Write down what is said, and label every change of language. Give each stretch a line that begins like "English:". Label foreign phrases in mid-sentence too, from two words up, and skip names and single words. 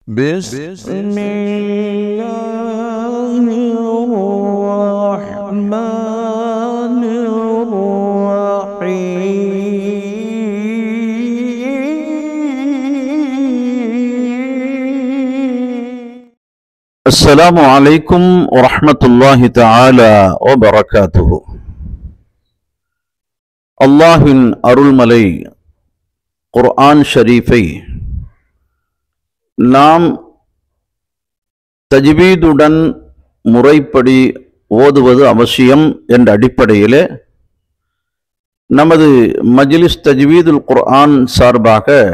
Arabic: بسم الله الرحمن الرحيم. السلام عليكم ورحمة الله تعالى وبركاته.
Tamil: அல்லாஹ்வின் அருள்மலை குர்ஆன் ஷரீஃபை நாம் தஜ்வீதுடன் முறைப்படி ஓதுவது அவசியம் என்ற அடிப்படையிலே நமது மஜ்லிஸ் தஜ்வீதுல் குர்ஆன் சார்பாக